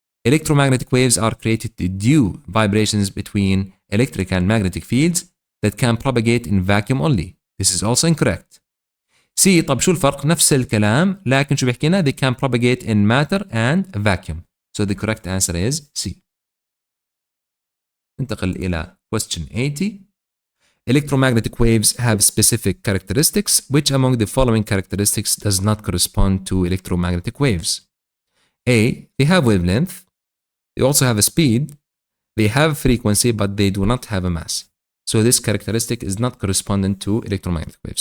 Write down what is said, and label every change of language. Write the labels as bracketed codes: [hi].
[en] Electromagnetic waves are created due vibrations between electric and magnetic fields that can propagate in vacuum only. This is also incorrect. [ar] C طب شو الفرق؟ نفس الكلام لكن شو بيحكينا؟ [en] They can propagate in matter and vacuum. So the correct answer is C. [ar] ننتقل إلى [en] question 80. Electromagnetic waves have specific characteristics. Which among the following characteristics does not correspond to electromagnetic waves? A. They have wavelength. They also have a speed. They have frequency, but they do not have a mass. So this characteristic is not correspondent to electromagnetic waves.